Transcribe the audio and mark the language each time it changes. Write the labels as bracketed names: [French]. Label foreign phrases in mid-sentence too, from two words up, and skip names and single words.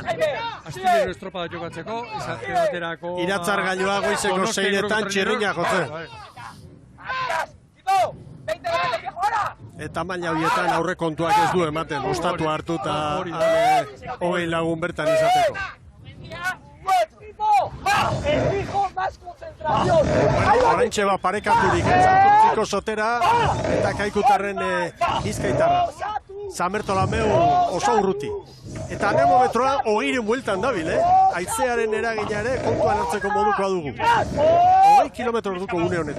[Basque] Astillero estropada jokatzeko, izate baterako... Iratzar gailua goizeko 6etan txirrina jotzen. Eta maila horietan aurre kontuak ez du ematen, ostatu hartu eta 20 lagun bertan izateko. [Spanish] ¡Exijo más concentración! [Basque] Oraintxe parekaturik, Santurtziko Sotera eta Kaikutarren Bizkaitarra. San Bertolameu oso urruti. Eta anemometroa 20 bueltan dabil, Haizearen eragina ere kontuan hartzeko modukoa dugu. 20 kilometro orduko une honetan.